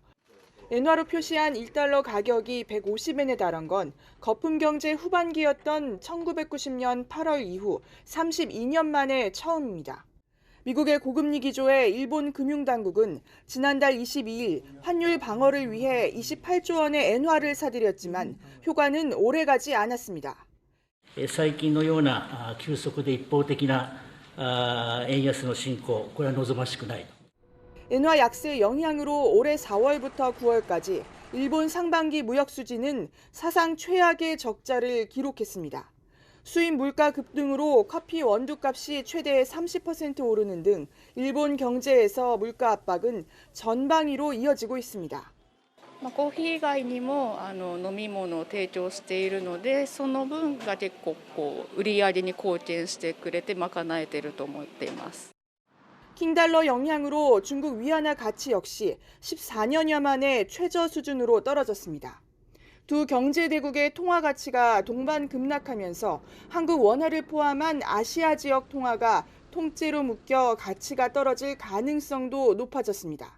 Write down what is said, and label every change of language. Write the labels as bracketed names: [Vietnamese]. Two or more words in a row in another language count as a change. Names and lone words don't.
[Korean] 엔화로 표시한 1달러 가격이 150엔에 달한 건 거품 경제 후반기였던 1990년 8월 이후 32년 만에 처음입니다. 미국의 고금리 기조에 일본 금융당국은 지난달 22일 환율 방어를 위해 28조 원의 엔화를 사들였지만 효과는 오래가지 않았습니다. [Japanese] 最近のような急速で一方的な円安の進行、これは望ましくない。 [Korean] 엔화 약세 영향으로 올해 4월부터 9월까지 일본 상반기 무역 수지는 사상 최악의 적자를 기록했습니다. 수입 물가 급등으로 커피 원두값이 최대 30% 오르는 등 일본 경제에서 물가 압박은 전방위로 이어지고 있습니다. [Japanese] コーヒー以外にも飲み物を提供しているので、その分が結構売り上げに貢献してくれて賄えていると思っています。 [Korean] 킹달러 영향으로 중국 위안화 가치 역시 14년여 만에 최저 수준으로 떨어졌습니다. 두 경제 대국의 통화 가치가 동반 급락하면서 한국 원화를 포함한 아시아 지역 통화가 통째로 묶여 가치가 떨어질 가능성도 높아졌습니다.